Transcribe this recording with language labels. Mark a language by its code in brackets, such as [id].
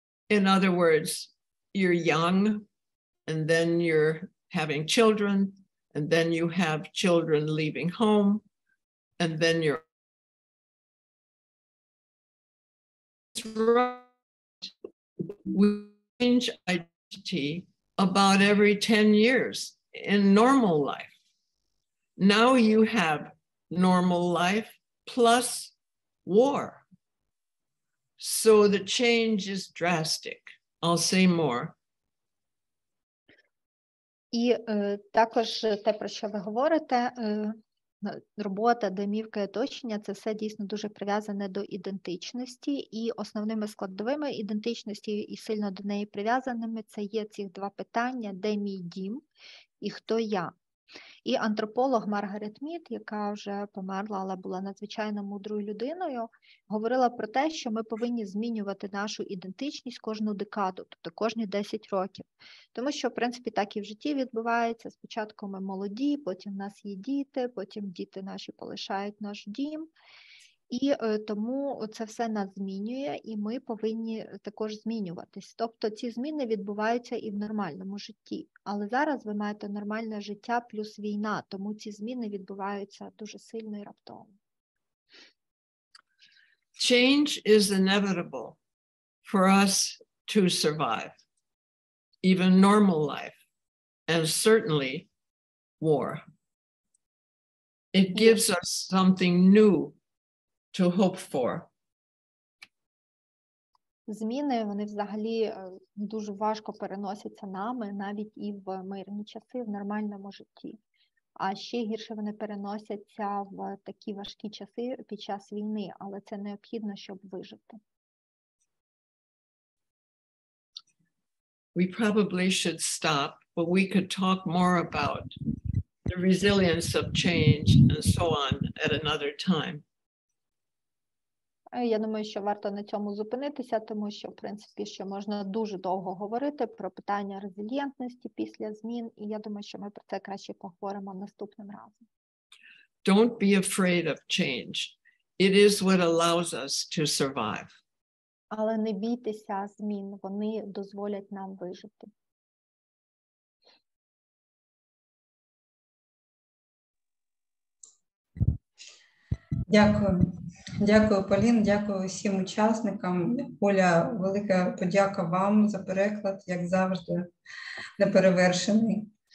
[en] In other words, you're young, and then you're having children, and then you have children leaving home, and then you're we change identity about every 10 years in normal life. Now you have normal life plus war. So the change is drastic. I'll say more. [uk] І також те, про що ви говорите, робота, домівка і оточення, це все дійсно дуже прив'язане до ідентичності, і основними складовими ідентичності і сильно до неї прив'язаними це є ці два питання: де мій дім і хто я. І антрополог Маргарет Мід, яка вже померла, але була надзвичайно мудрою людиною, говорила про те, що ми повинні змінювати нашу ідентичність кожну декаду, тобто кожні 10 років. Тому що, в принципі, так і в житті відбувається. Спочатку ми молоді, потім в нас є діти, потім діти наші полишають наш дім. І тому це все нас змінює, і ми повинні також змінюватись. Тобто ці зміни відбуваються і в нормальному житті. Але зараз ви маєте нормальне життя плюс війна, тому ці зміни відбуваються дуже сильно і раптово. [en] Change is inevitable for us to survive, even normal life, and certainly war. It gives us something new to hope for. [uk] Зміни, вони взагалі дуже важко переносяться нами, навіть і в мирні часи, в нормальному житті. А ще гірше вони переносяться в такі важкі часи під час війни, але це необхідно, щоб вижити. [en] We probably should stop, but we could talk more about the resilience of change and so on at another time. [uk] Я думаю, що варто на цьому зупинитися, тому що, в принципі, що можна дуже довго говорити про питання резильєнтності після змін, і я думаю, що ми про це краще поговоримо наступним разом. [en] Don't be afraid of change. It is what allows us to survive. [uk] Але не бійтеся змін, вони дозволять нам вижити. Дякую. Дякую, Полін, дякую всім учасникам. Оля, велика подяка вам за переклад, як завжди, неперевершений.